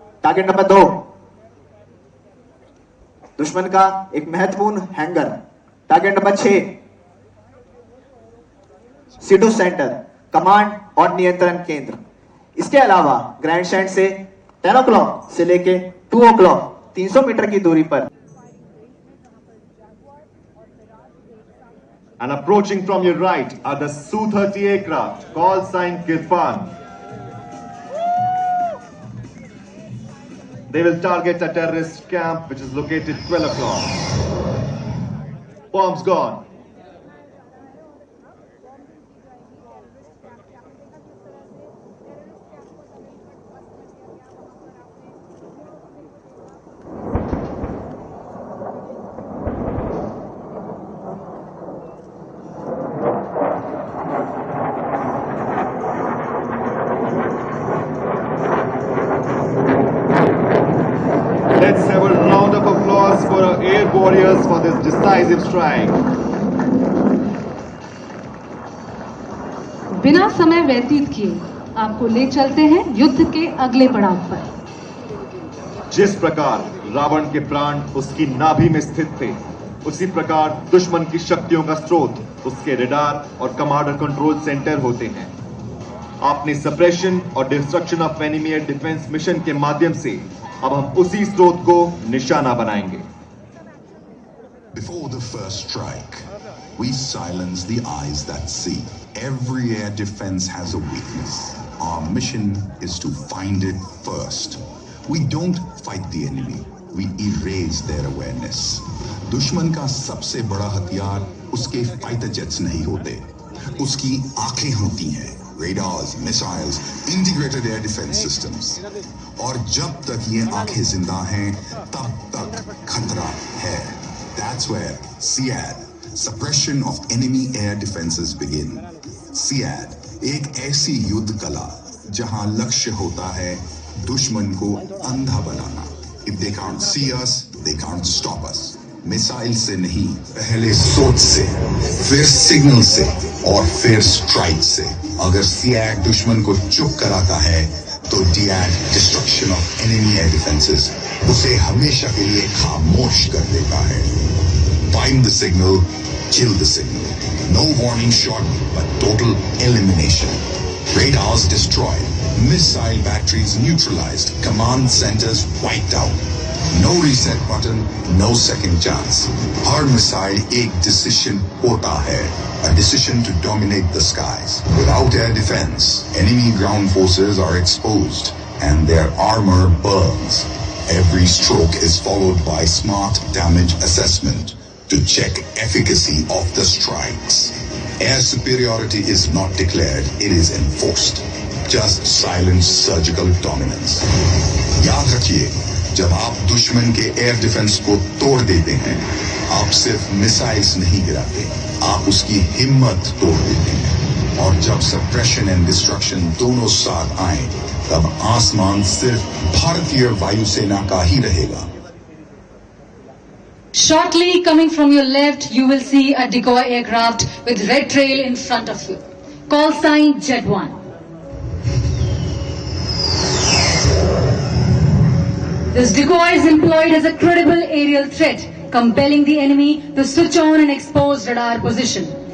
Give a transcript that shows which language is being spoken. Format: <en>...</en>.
<hi>Target number 2, दुश्मन का एक महत्वपूर्ण hanger. Target number 6, सिडू centre, command और नियंत्रण केंद्र। इसके अलावा ग्रैंड स्टैंड से 10 o'clock से लेके 2 o'clock 300 मीटर की दूरी पर</hi> <en>And approaching from your right are the Su-30 aircraft, call sign Kirpan. They will target a terrorist camp which is located 12 o'clock. Bombs gone. Let's have a round of applause for our air warriors for this decisive strike.</en> <hi>बिना समय व्यतीत किए आपको ले चलते हैं युद्ध के अगले पड़ाव पर। जिस प्रकार रावण के प्राण उसकी नाभि में स्थित थे, उसी प्रकार दुश्मन की शक्तियों का स्रोत उसके रडार और कमांडर कंट्रोल सेंटर होते हैं। आपने सप्रेशन और destruction of enemy air defence mission के माध्यम से अब हम उसी स्रोत को निशाना बनाएंगे।</hi> <en>Before the first strike, we silence the eyes that see. Every air defense has a weakness. Our mission is to find it first. We don't fight the enemy. We erase their awareness.</en> <hi>दुश्मन का सबसे बड़ा हथियार उसके fighter jets नहीं होते, उसकी आंखें होती हैं।</hi> <en>radars, missiles, integrated air defense systems.</en> <hi>और जब तक ये आंखें जिंदा हैं, तब तक खतरा है.</hi> <en>That's where SEAD, Suppression of Enemy Air Defenses begin.</en> <hi>SEAD एक ऐसी युद्ध कला जहां लक्ष्य होता है दुश्मन को अंधा बनाना।</hi> <en>If they can't see us, they can't stop us.</en> <hi>Missile से नहीं, पहले सोच से, फिर सिग्नल से और फिर स्ट्राइक से। अगर SEAD दुश्मन को चुप कराता है तो DEAD destruction of enemy air defences उसे हमेशा के लिए खामोश कर देता है।</hi> <en>Find the signal, kill the signal. No warning shot, but total elimination. Radars destroyed, missile batteries neutralized, command centers wiped out. No reset button, no second chance.</en> <hi>हर missile एक decision होता है,</hi> <en>a decision to dominate the skies. Without air defense, enemy ground forces are exposed and their armor burns. Every stroke is followed by smart damage assessment to check efficacy of the strikes. Air superiority is not declared, it is enforced. Just silent surgical dominance.</en> <hi>याद रखिए, जब आप दुश्मन के air defence को तोड़ देते हैं, आप सिर्फ मिसाइल्स नहीं गिराते, आप उसकी हिम्मत तोड़ देते हैं। और जब सप्रेशन एंड डिस्ट्रक्शन दोनों साथ आए, तब आसमान सिर्फ भारतीय वायुसेना का ही रहेगा।</hi> <en>Shortly coming from your left, you will see a decoy aircraft with red trail in front of you. Call sign Jet 1. This decoy is employed as a credible aerial threat, compelling the enemy to switch on an exposed radar position.</en>